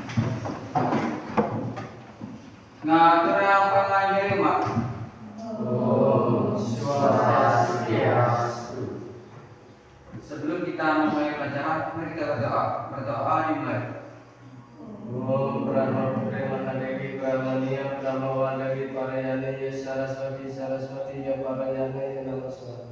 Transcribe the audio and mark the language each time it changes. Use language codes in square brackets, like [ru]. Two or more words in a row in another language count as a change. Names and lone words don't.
[id] Ngatur yang pengajar mak. [ban] Om Swastiastu. [id] Sebelum kita memulai pelajaran, mari kita berdoa. Berdoa dimulai. [sa] Om Brahma Prema Dewi Brahmaniya Brahma Dewi Parayane Saraswati Saraswati Ya Parayane Namaskar.